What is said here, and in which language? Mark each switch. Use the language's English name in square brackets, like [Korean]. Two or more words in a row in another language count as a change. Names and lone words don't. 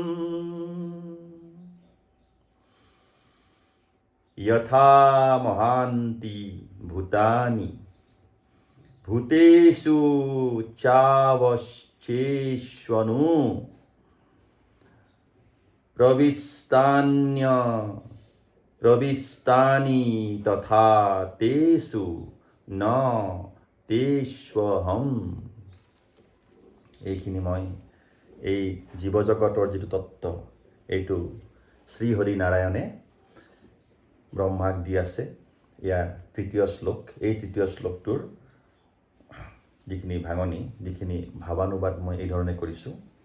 [Sanskrit] यथा महान्ति भूतानि भूतेषु चावचेष्यनु प्रविष्टानि तथा तेषु न तेष्वहम्। [Assamese] এইখিনি মই এই জীৱজগতৰ যিটো তত্ত্ব এইটো শ্ৰীহৰি নাৰায়ণে ব্ৰহ্মাক দি আছে। ইয়াৰ তৃতীয় শ্লোক, এই তৃতীয় শ্লোকটোৰ যিখিনি ভাঙনি, যিখিনি ভাৱানুবাদ মই এই ধৰণে কৰিছোঁ।